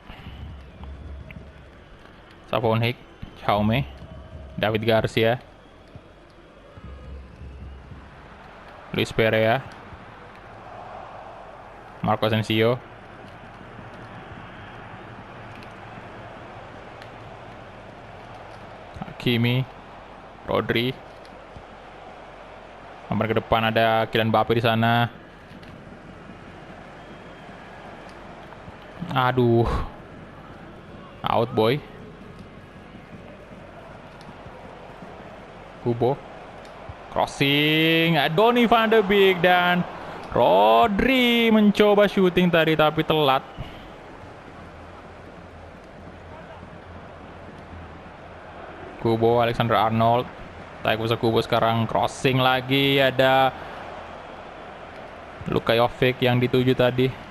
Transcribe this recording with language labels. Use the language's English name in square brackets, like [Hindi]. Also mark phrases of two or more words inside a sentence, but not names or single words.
[Indonesian] Savonhik, Chaume, David Garcia, Luis Perea, Marco Asensio, Hakimi, Rodri. Nomor ke depan ada Kylian Mbappe di sana. Aduh. Out boy. Kubo. Crossing. Donny van de Beek dan Rodri mencoba shooting tadi tapi telat. Kubo, Alexander Arnold. Takefusa Kubo sekarang crossing lagi. Ada Luka Jovic yang dituju tadi.